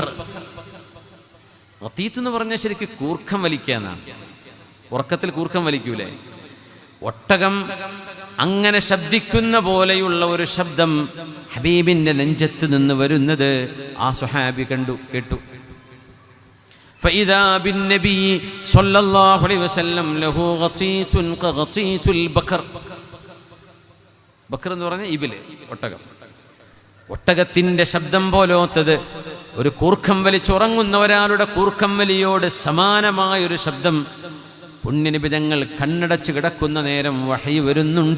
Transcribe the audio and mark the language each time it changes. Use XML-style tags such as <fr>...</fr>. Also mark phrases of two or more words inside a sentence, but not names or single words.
<ml>ഗതീത്ത് എന്ന് പറഞ്ഞാൽ ശരിക്കും കൂർക്കം വലിക്കുക എന്നാണ്. ഉറക്കത്തിൽ കൂർക്കം വലിക്കൂലേ? ഒട്ടകം അങ്ങനെ ശബ്ദിക്കുന്ന പോലെയുള്ള ഒരു ശബ്ദം ഹബീബിന്റെ നെഞ്ചത്ത് നിന്ന് വരുന്നത് ആ സ്വഹാബി കേട്ടു.</ml> <ar>فإذا بالنبي صلى الله عليه وسلم له غطيت كغطيت البكر.</ar> <ml>ബക്കർ എന്ന് പറഞ്ഞാൽ ഇബില്, ഒട്ടകം. ഒട്ടകത്തിന്റെ ശബ്ദം പോലോത്തത്, ഒരു കൂർക്കം വലിച്ചുറങ്ങുന്ന ഒരാളുടെ കൂർക്കം വലിയോട് സമാനമായൊരു ശബ്ദം. പുണ്യനബി തങ്ങൾ കണ്ണടച്ച് കിടക്കുന്ന നേരം വഹീ വരുന്നുണ്ട്.</ml>